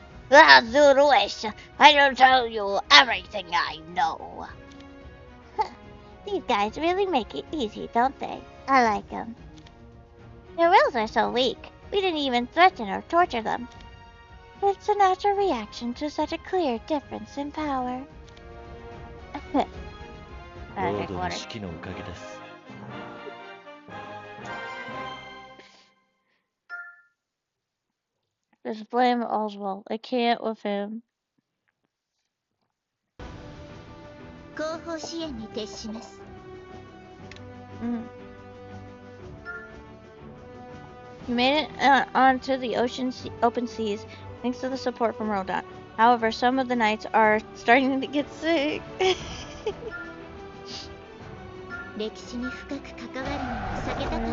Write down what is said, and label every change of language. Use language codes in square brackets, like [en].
[en] As you wish, I will tell you everything I know. These guys really make it easy, don't they? I like them. Their wills are so weak. We didn't even threaten or torture them. It's a natural reaction to such a clear difference in power. [ja] ロードの指揮のおかげです。 [en] Just blame Oswald. I can't with him. [ja] 後方支援に徹します。 [en] You made it onto the open seas thanks to the support from Rodon. However, some of the knights are starting to get sick. [ja] 歴史に深く関わるのは避けたかった。